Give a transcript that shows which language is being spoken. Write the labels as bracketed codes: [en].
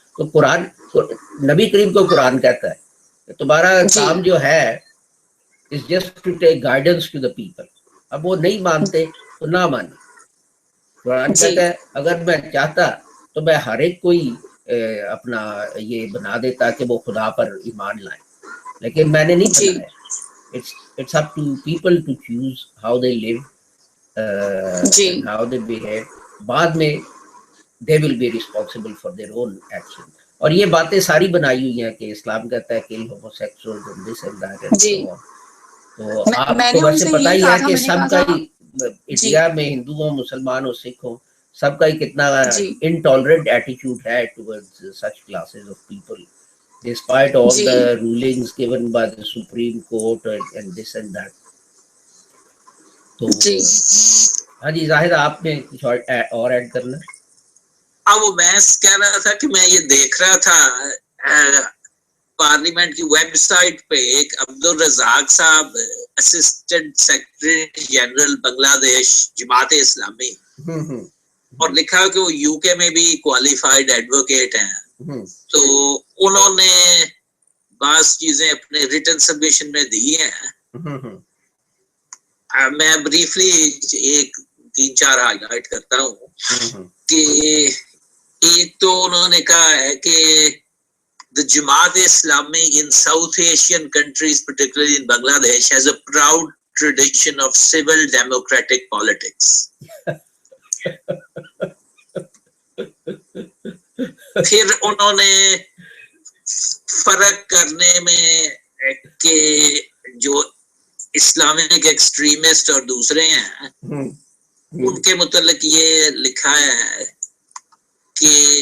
[ur] تو قرآن, نبی کریم کو قرآن کہتا ہے کہ تمہارا کام جو ہے [en] is just to take guidance to the people. [ur] اب وہ نہیں مانتے تو نہ مانے. قرآن کہتا ہے اگر میں چاہتا تو میں ہر ایک کوئی اپنا یہ بنا دیتا کہ وہ خدا پر ایمان لائیں, لیکن میں نے نہیں بنایا. [en] It's up to people to choose how they live and how they behave. [ur] بعد میں [en] they will be responsible for their own action. [ur] اور یہ باتیں ساری بنائی ہوئی ہیں کہ اسلام کہتا ہے [en] kill homosexuals and this and that and so on. [ur] تو آپ کو ویسے پتہ ہی ہے کہ سب کا انڈیا میں ہندوؤں, مسلمانوں, سکھوں, سب کا ہی کتنا انٹالرنٹ ایٹیٹیوڈ ہے [en] towards such classes of people despite all the rulings given by the Supreme Court and this and that. [ur] تو ہاں جی ظاہر آپ نے کچھ اور ایڈ کرنا. وہ میں کہہ رہا تھا کہ میں یہ دیکھ رہا تھا پارلیمنٹ کی ویب سائٹ پہ ایک عبدالرزاق صاحب اسسٹنٹ سیکرٹری جنرل بنگلہ دیش جماعت اسلامی, اور لکھا ہے کہ وہ یو کے میں بھی کوالیفائڈ ایڈوکیٹ ہیں. تو انہوں نے بعض چیزیں اپنے ریٹن سبمیشن میں دی ہیں. میں بریفلی ایک 3-4 ہائی لائٹ کرتا ہوں کہ ایک تو انہوں نے کہا ہے کہ [en] the Jamaat Islami in South Asian countries, particularly in Bangladesh, has a proud tradition of civil democratic politics. [ur] پھر انہوں نے فرق کرنے میں کہ جو اسلامک ایکسٹریمسٹ اور دوسرے ہیں ان کے متعلق یہ لکھا ہے کہ